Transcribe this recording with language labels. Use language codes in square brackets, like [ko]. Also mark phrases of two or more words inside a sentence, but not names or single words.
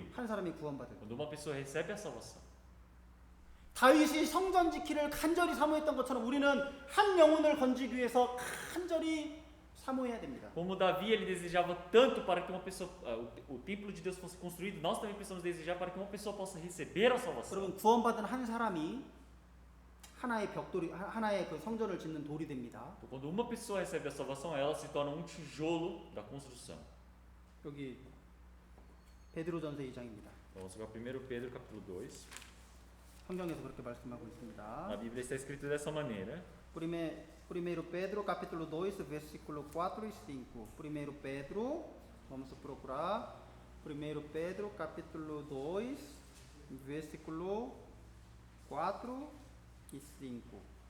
[ko] 한 사람이 구원받을 때. [pt] Quando uma pessoa recebe a salvação. [ko] 다윗이 성전 지키를 간절히 사모했던 것처럼 우리는 한 영혼을 건지기 위해서 간절히 사모해야 됩니다. [pt] Como Davi ele desejava tanto para que uma pessoa, o templo de Deus fosse construído, nós também precisamos desejar para que uma pessoa possa receber a salvação. [ko] 여러분 구원받은 한 사람이 하나의 벽돌이 하나의 그 성전을 짓는 돌이 됩니다. [pt] Então, quando uma pessoa recebe a salvação, ela se torna um tijolo da construção. [ko] 여기 베드로전서 2장입니다. [pt] Vamos para 1 Pedro capítulo 2. [ko] 성경에서 그렇게 말씀하고 있습니다. [pt] Na Bíblia está escrito dessa maneira. 1 Pedro capítulo 2, versículo 4 e 5. 1 Pedro, vamos procurar. 1 Pedro capítulo 2, versículo 4 e 5.